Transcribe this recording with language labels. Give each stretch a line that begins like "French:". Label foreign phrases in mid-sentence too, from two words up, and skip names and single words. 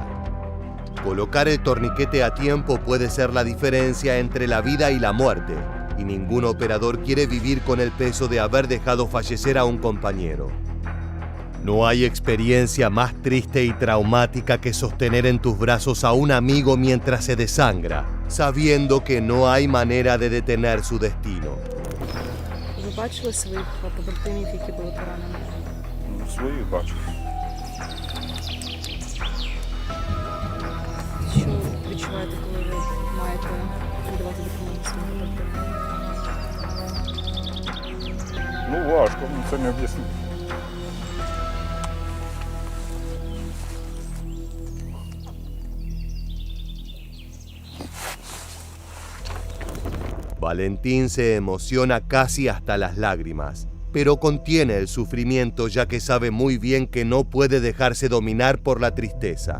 Spanish: Colocar el torniquete a tiempo puede ser la diferencia entre la vida y la muerte, y ningún operador quiere vivir con el peso de haber dejado fallecer a un compañero. No hay experiencia más triste y traumática que sostener en tus brazos a un amigo mientras se desangra, sabiendo que no hay manera de detener su destino.
Ukrainian: Ви бачили своїх побратимів, які були поранені? Своїх бачу. Що відчуваєте, коли ви маєте віддавати допомогу своїм побратимам? Ну важко, це не об'яснити.
Spanish: Valentín se emociona casi hasta las lágrimas, pero contiene el sufrimiento ya que sabe muy bien que no puede dejarse dominar por la tristeza.